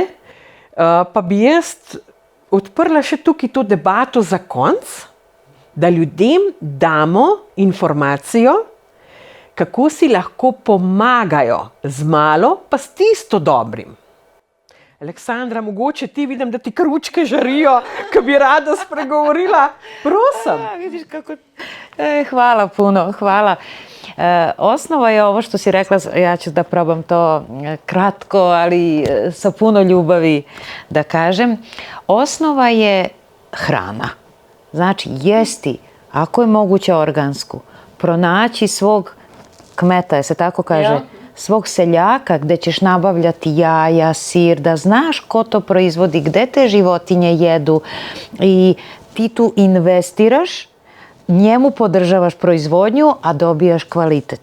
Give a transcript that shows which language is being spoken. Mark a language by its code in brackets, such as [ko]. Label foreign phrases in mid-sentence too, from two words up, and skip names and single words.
[sl] Pa bi jaz odprla še tukaj to debato za konec, da ljudem damo informacijo, kako si lahko pomagajo z malo, pa s tisto dobrim. Aleksandra, mogoče ti vidim, da ti kručke žarijo, ki bi rada spregovorila. Prosim. [sr] Vidiš kako... Hvala puno, hvala. Osnova je ovo što si rekla, ja ću da probam to kratko, ali sa puno ljubavi da kažem. Osnova je hrana. Znači, jesti, ako je moguće organsku, pronaći svog kmeta, se tako kaže, svog seljaka gde ćeš nabavljati jaja, sir, da znaš ko to proizvodi, gde te životinje jedu i ti tu investiraš, njemu podržavaš proizvodnju, a dobijaš kvalitet.